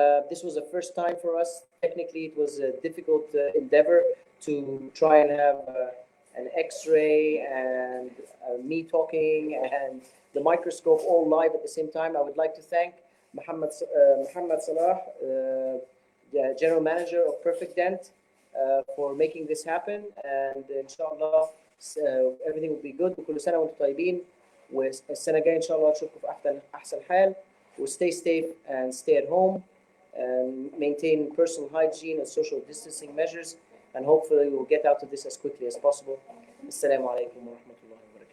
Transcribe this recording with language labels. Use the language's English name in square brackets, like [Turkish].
[English] This was the first time for us. Technically, it was a difficult endeavor to try and have an X-ray and me talking and the microscope all live at the same time. I would like to thank Muhammad Salah, the General Manager of Perfect Dent, for making this happen. And inshallah, everything will be good. [Arabic] وكل سنة وانتم طيبين. والسنة الجاية إن شاء الله نشوفكم في أحسن حال. [English] Stay safe and stay at home, and maintain personal hygiene and social distancing measures, and hopefully we'll get out of this as quickly as possible. [Arabic] Assalamu alaikum wa rahmatullahi.